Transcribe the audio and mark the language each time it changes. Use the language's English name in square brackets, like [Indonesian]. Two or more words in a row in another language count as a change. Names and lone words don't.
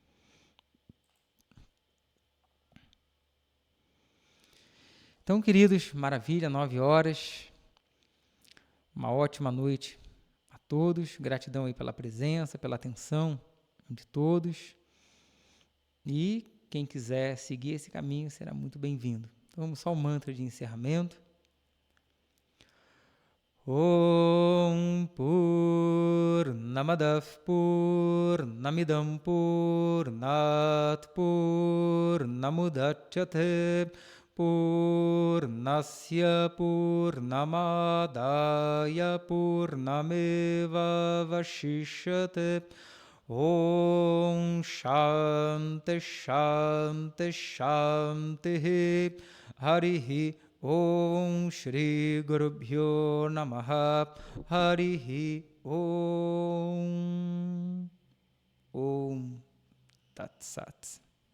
[Portuguese] Então, queridos, maravilha, 9 horas. Uma ótima noite a todos. Gratidão aí pela presença, pela atenção de todos. E quem quiser seguir esse caminho será muito bem-vindo. Então, vamos só o mantra de encerramento. [Sanskrit] ॐ पूर्णमदव् पूर्णमिदं पूर्णात् पूर्णमुदच्यते पूर्णस्य पूर्णमादाय पूर्णमेव वशिष्यते ॐ शान्ति शान्ति शान्ति हरिः ॐ श्री गुरुभ्यो नमः हरिः ॐ ॐ तत् सत्.